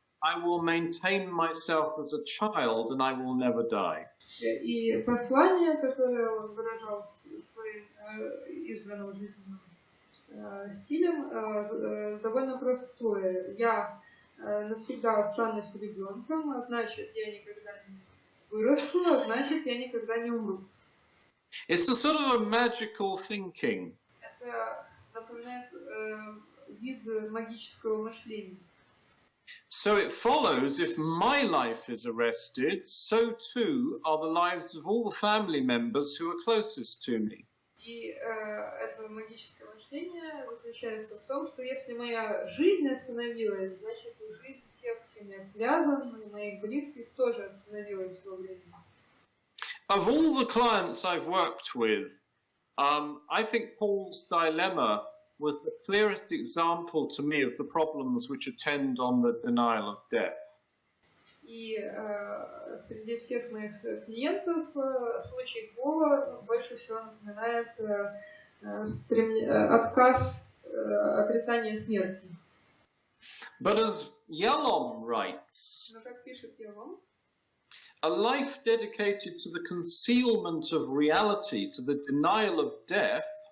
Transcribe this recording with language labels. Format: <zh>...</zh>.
<en>I will maintain myself as a child and I will never die.</en> <ru>И послание, которое он выражал своим избранным жизненным стилем, довольно простое. Я навсегда останусь ребенком, а значит, я никогда не вырасту, а значит, я никогда не умру.</ru> <en>It's a sort of a magical thinking.</en> <ru>Это напоминает вид магического мышления.</ru> <en>So it follows, if my life is arrested, so too are the lives of all the family members who are closest to me.</en> <ru>И это магическое мышление заключается в том, что если моя жизнь остановилась, значит и жизнь всех, с кем я связан, и моих близких тоже остановилась во времени.</ru> <en>Of all the clients I've worked with, I think Paul's dilemma was the clearest example to me of the problems which attend on the denial of death.</en> <ru>И среди всех моих клиентов случай Пола больше всего напоминает отказ, отрицание смерти.</ru> <en>But as Yalom writes,</en> <ru>Но как пишет Yalom,</ru> <en>a life dedicated to the concealment of reality, to the denial of death,</en>